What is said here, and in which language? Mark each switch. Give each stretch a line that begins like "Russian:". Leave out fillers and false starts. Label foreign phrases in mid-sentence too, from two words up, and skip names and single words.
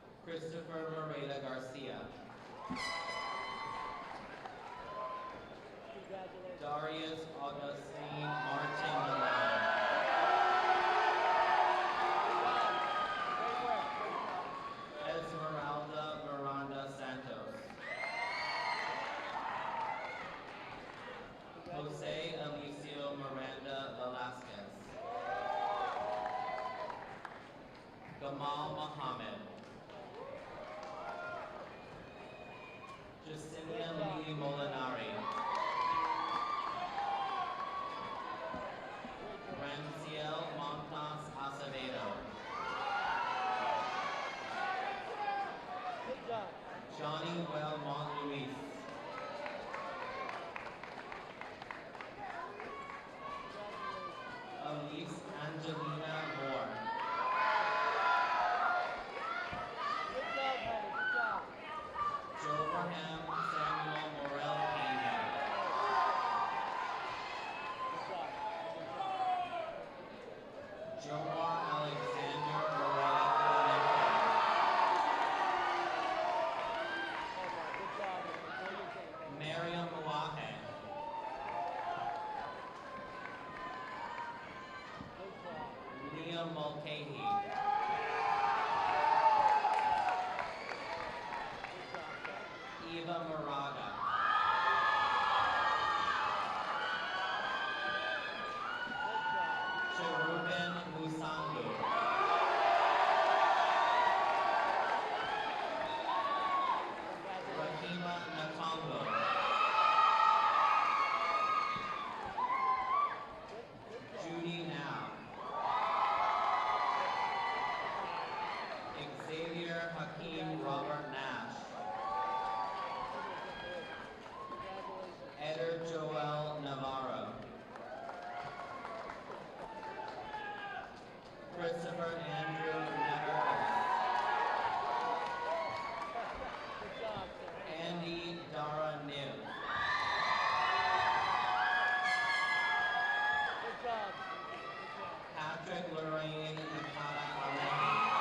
English: Christopher Moreta Garcia. Darius Augustine Martin Milan. Esmeralda Miranda Santos. Jose Alicio Miranda Velasquez. Gamal Muhammad. Jacinia Lee Molinari. Ramciel Montas Acevedo. Johnny Belmont Luis. Elise Angelina Moore. Jobraham Samuel Morel Pena. Jomar Alexander Morel Clemente. Miriam Wahe. Liam Mulcahy. Eva Moraga. Cherubin Musangu. Rahima Nakongo. Judy Now. Xavier Hakeem Robert Nash. Eder Joel Navarro. Christopher Andrew Neveres. Andy Dara New. Patrick Lorraine Nakata Alehi.